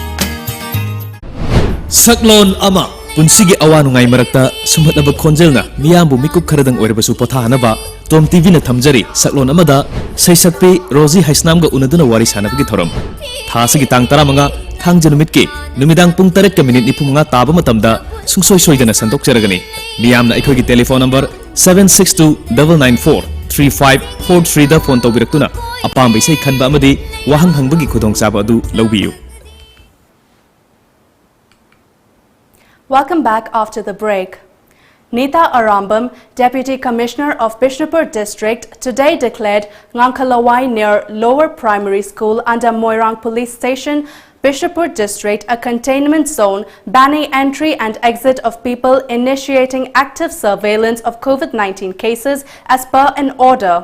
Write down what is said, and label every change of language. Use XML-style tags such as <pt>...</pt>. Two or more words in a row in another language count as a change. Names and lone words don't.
<mni>Saklon ama punsigi awanungai marakta sumhatnaba khonjelna miyambu mikup kharadang oirabasu pothanaba Tom TV na thamjari saklon amada saisakpe Rosie Haisnamga unaduna wari sanabagi thoram thasigi tang 15 thangja numitki numidang pung 3:45 taba matamda sungsoi soidana sandokjaragani miyamna aikhogi</mni> <en>telephone number</en> <mni>7629943543 da phone tawbiraktuna apam bisai khanba amadi wahang hangbagi khudong saba adu lawbiyu.</mni> <en>Welcome back after the break. Nita Arambam, Deputy Commissioner of Bishnupur District, today declared Ngangkalawai near Lower Primary School under Moirang Police Station, Bishnupur District, a containment zone banning entry and exit of people initiating active surveillance of COVID-19 cases as per an order.</en>